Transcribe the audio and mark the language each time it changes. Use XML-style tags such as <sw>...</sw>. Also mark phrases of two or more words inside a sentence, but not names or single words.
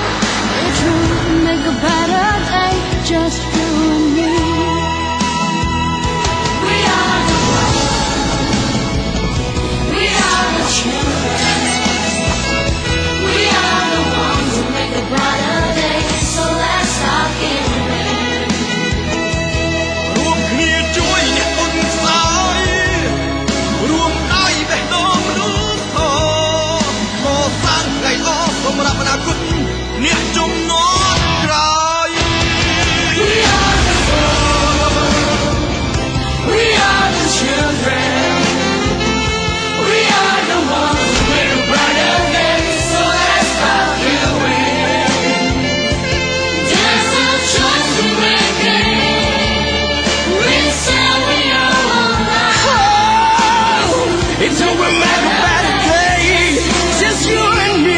<en>We're trying to make a better day, just you and me. We are the ones. We are the children.Brighter day, so let's start giving.</en> <km>រួមគ្នាជួយអ្នកអន់ខ្សោយរួមដៃបេះដូងមនុស្ស ធម៌កសាងថ្ងៃល្អសម្រាប់អនាគតអ្នកជំ នាន់ក្រោយ</km> <en>We are the world We are the children We are the ones who make a brighter day, so let's start giving.Until we make a better day, just you and me.</en>